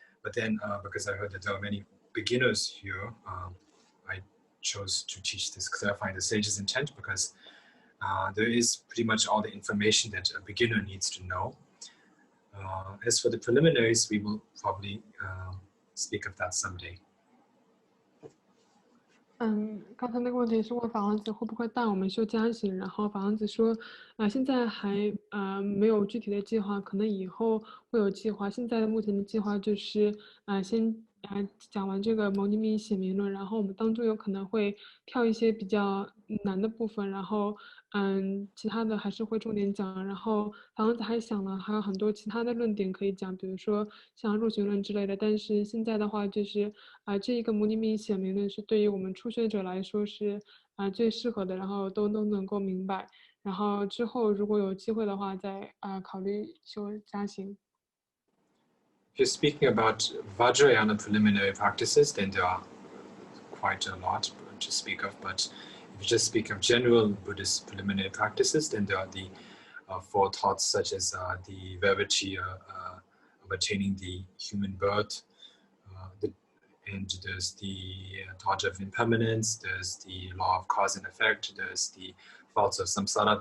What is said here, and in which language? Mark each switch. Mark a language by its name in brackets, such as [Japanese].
[English] But then because I heard that there are many beginners here, I chose to teach this clarifying the sage's intent because there is pretty much all the information that a beginner needs to know. As for the preliminaries, we will probably speak of that someday. [Chinese] 刚才那个问题是问法王子会不会带我们修加行，然后法王子说，现在还没有具体的计划，可能以后会有计划。现在目前的计划就是先讲完这个牟尼密显明论，然后我们当中有可能会跳一些比较难的部分，然后其他的还是会重点讲。然后法王子还想了还有很多其他的论点可以讲，比如说像入行论之类的。但是现在的话就是这一个牟尼密显明论是对于我们初学者来说是最适合的，然后都能够明白。然后之后如果有机会的话，再考慮修加行。 [English] If you're speaking about Vajrayana preliminary practices, then there are quite a lot to speak of. But if you just speak of general Buddhist preliminary practices, then there are the four thoughts such as the verity of attaining the human birth, and there's the thought of impermanence, there's the law of cause and effect, there's the thoughts of samsara.